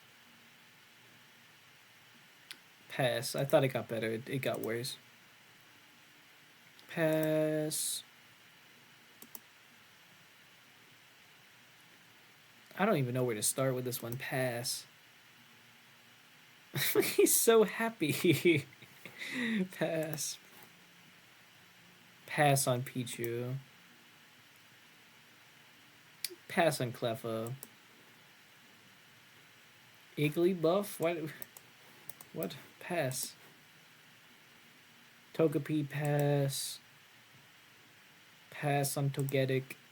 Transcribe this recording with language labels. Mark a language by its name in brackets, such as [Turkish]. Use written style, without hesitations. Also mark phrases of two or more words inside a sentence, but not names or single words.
[English] Pass. I thought it got better. It got worse. Pass. I don't even know where to start with this one. Pass. He's so happy. Pass. Pass on Pichu. Pass on Cleffa. Igglybuff? What? Pass. Togepi, pass. Pass on Togetic.